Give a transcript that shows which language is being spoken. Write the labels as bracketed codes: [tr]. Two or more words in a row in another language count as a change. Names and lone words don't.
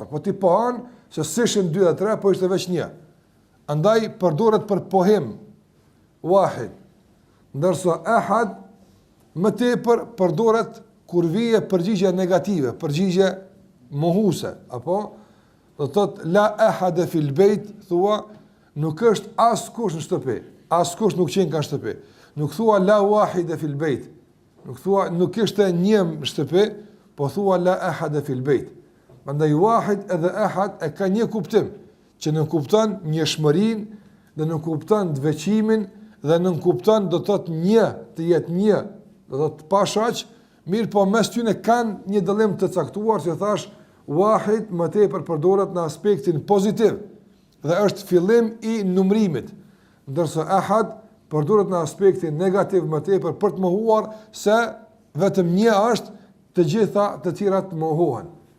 [sq] Po ti pohon se s'ishin 2 dhe 3, po ishte veç një. Andaj përdoret për pohim, wahid. Ndërsa ahad më tepër përdoret kur vije përgjigje negative, përgjigje mohuese, apo do të thotë [ar] لا أحد في البيت, [sq] thua nuk është askush në shtëpi, askush nuk qen ka shtëpi. Nuk thua [ar] لا واحد في البيت. [sq] Nuk thua nuk ishte një në shtëpi, po thua [ar] لا أحد في البيت. [sq] Prandaj wahid edhe ahad e ka një kuptim, që nuk kupton njëshmërinë, dhe nuk kupton të veçimin, dhe nuk kupton do të thotë një, të jetë një, do të thotë pashaq, mirë po mes tyre kanë një dallim të caktuar, që thash wahid më tepër përdoret në aspektin pozitiv dhe është fillim i numrimit, ndërsa ahad përdoret në aspektin negativ më tepër për të mohuar se vetëm një është, të gjitha të tjerat mohohen.